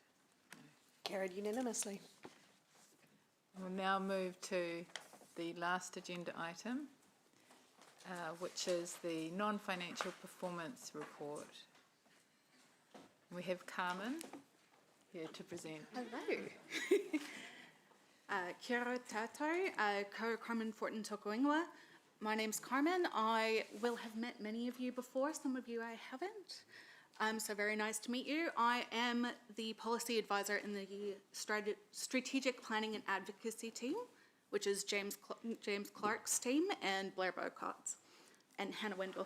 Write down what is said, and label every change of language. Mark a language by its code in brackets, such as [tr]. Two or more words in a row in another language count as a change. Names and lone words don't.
[en] Carried unanimously. We'll now move to the last agenda item, which is the non-financial performance report. We have Carmen here to present. Hello. [mi] Kia ora tātou, ko Carmen Fortin toko ingoa. [en] My name's Carmen. I will have met many of you before, some of you I haven't. So very nice to meet you. I am the policy advisor in the strategic planning and advocacy team, which is James Clark's team and Blair Bowcott's and Hannah Wendell.